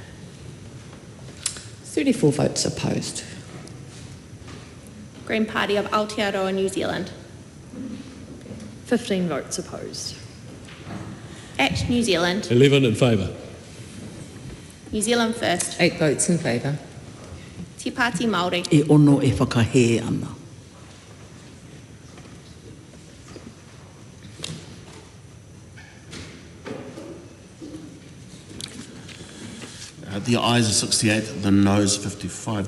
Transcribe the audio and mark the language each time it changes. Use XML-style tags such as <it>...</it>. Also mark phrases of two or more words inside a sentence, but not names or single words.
<en>34 votes opposed. Green Party of Aotearoa, New Zealand. 15 votes opposed. ACT New Zealand. 11 in favour. New Zealand First. 8 votes in favour. Te Pāti Māori.</en> <mi>E ono e whakahē ana.</mi> <en>The ayes are 68, the noes 55.</en>